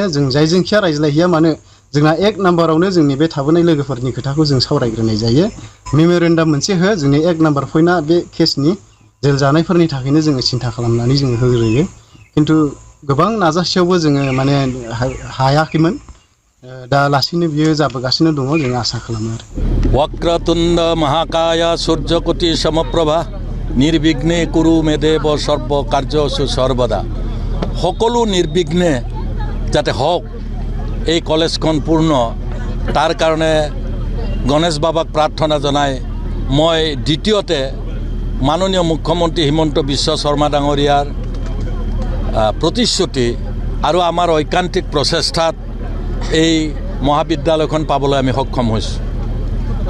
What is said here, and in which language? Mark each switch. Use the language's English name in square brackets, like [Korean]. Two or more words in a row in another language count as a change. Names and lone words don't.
[Bodo] जों जायजोंखिया रायज्लायहैया मानो जोंना 1 नाम्बारावनो जोंनि बे थाबोनाय लोगोफोरनि खोथाखौ जों सावरायग्रोनाय जायो। मेम'रेन्डाम मोनसे हो। जोंनि 1 [English] number point [Bodo] बे केसनि जेल जानायफोरनि थाखायनो जोङो सिन्था खालामनानै जोङो होग्रोयो। खिन्थु गोबां नाजासेयावबो जोङो माने हायाखैमोन। दा लासैनो बियो जाबोगासिनो दङ। जों आसा खालामो आरो। [Sanskrit] वक्रतुण्ड महाकाय सूर्यकोटि समप्रभा निर्विघ्ने कुरु मे देव सर्व कार्यसु सर्वदा। [Assamese] সকলো নিৰ্বিঘ্নে যাতে হওক এই কলেজখন পূৰ্ণ, তাৰ কাৰণে গণেশ বাবাক প্ৰাৰ্থনা জনাই মই দ্বিতীয়তে মাননীয় মুখ্যমন্ত্ৰী হিমন্ত বিশ্ব শৰ্মা ডাঙৰীয়াৰ প্ৰতিশ্ৰুতি আৰু আমাৰ ঐকান্তিক প্ৰচেষ্টাত এই মহাবিদ্যালয়খন পাবলৈ আমি সক্ষম হৈছোঁ।